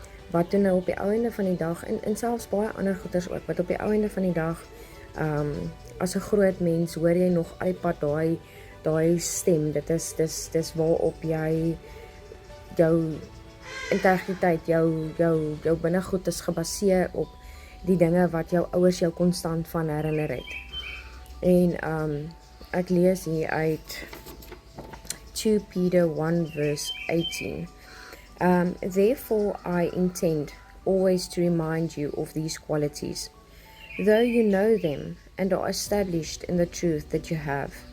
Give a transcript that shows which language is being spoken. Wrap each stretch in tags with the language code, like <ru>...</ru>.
<af>Wat toe nou op die ou einde van die dag, en selfs baie ander goeters ook, wat op die ou einde van die dag, as 'n groot mens, hoor jy nog al die pad daai stem, dit is waarop jy jou integriteit, jou binnegoed is gebaseer op die dinge wat jou ouers jou konstant van herinner het. En ek lees hier uit 2 Peter 1 verse 18.</af> <en>Therefore I intend always to remind you of these qualities, though you know them and are established in the truth that you have.</en>